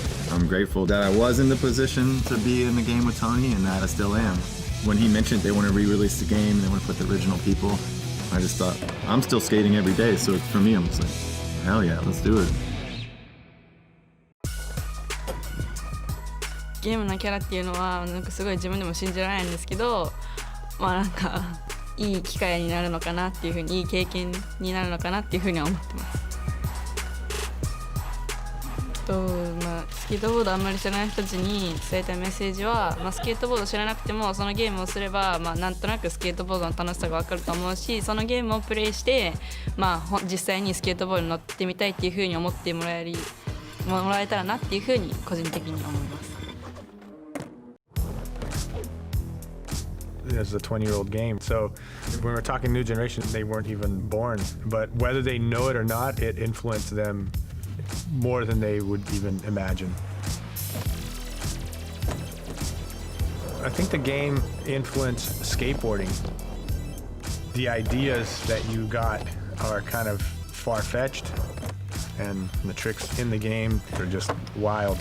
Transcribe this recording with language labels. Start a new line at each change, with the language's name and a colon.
English: I'm grateful that I was in the position to be in the game with Tony and that I still am. When he mentioned they want to re-release the game, they want to put the original people, I just thought, I'm still skating every day, so for me, I'm just like, hell yeah, let's do it.
Japanese: ゲームのキャラっていうのはなんかすごい自分でも信じられないんですけど、まあなんかいい機会になるのかなっていう風にいい経験になるのかなっていう風には思ってます。まあスケートボードあんまり知らない人たちに伝えたいメッセージは、まあスケートボード知らなくてもそのゲームをすればまあなんとなくスケートボードの楽しさが分かると思うし、そのゲームをプレイしてまあ実際にスケートボードに乗ってみたいっていう風に思ってもらえたらなっていう風に個人的に思います。
English: As a 20-year-old game. So when we're talking new generation, they weren't even born. But whether they know it or not, it influenced them more than they would even imagine. I think the game influenced skateboarding. The ideas that you got are kind of far-fetched, and the tricks in the game are just wild.